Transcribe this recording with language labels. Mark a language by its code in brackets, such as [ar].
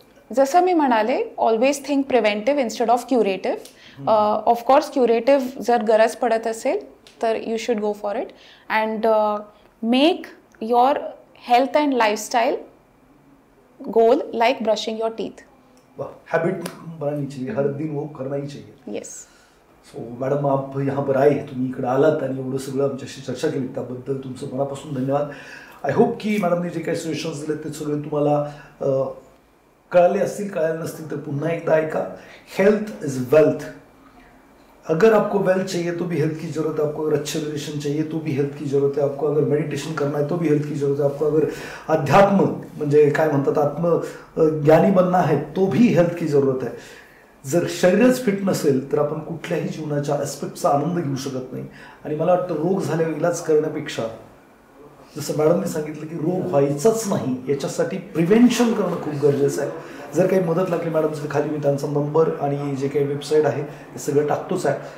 [mr] जसं मी म्हणाले, [en] Always think preventive instead of curative. Of course curative [mr] जर गरज पडत असेल तर [en] You should go for it and make your health and lifestyle goal like brushing your teeth. [hi] Habit बनानी चाहिए, हर दिन वो करना ही चाहिए. [en] Yes. [mr] सो [hi] मॅडम आप यहाँ पर आए, [mr] तुम्ही इकडे आलात आणि एवढं सगळं आमच्याशी चर्चा केली त्याबद्दल तुमचं मनापासून धन्यवाद. [en] I hope [mr] की मॅडमने जे काही सजेशन्स दिले ते सगळे तुम्हाला कळाले असतील, कळाले नसतील तर पुन्हा एकदा ऐका. [en] Health is wealth. [hi] अगर आपको वेल्थ चाहिए तो भी हेल्थ की जरूरत है, आपको अगर अच्छे रिलेशन चाहिए तो भी हेल्थ की जरूरत है, आपको अगर मेडिटेशन करना है तो भी हेल्थ की जरूरत है, आपको अगर अध्यात्म [mr] म्हणजे काय म्हणतात आत्मज्ञानी [hi] बनना है तो भी हेल्थ की जरूरत है. [mr] जर शरीरच फिट नसेल तर आपण कुठल्याही जीवनाच्या ॲस्पेक्टचा आनंद घेऊ शकत नाही. आणि मला वाटतं रोग झाल्यावर इलाज करण्यापेक्षा जसं मॅडमने सांगितलं की रोग व्हायचाच नाही याच्यासाठी प्रिव्हेन्शन करणं खूप गरजेचं आहे. जर काही मदत लागली मॅडमचं खाली मी त्यांचा नंबर आणि जे काही वेबसाईट आहे हे सगळं टाकतोच आहे.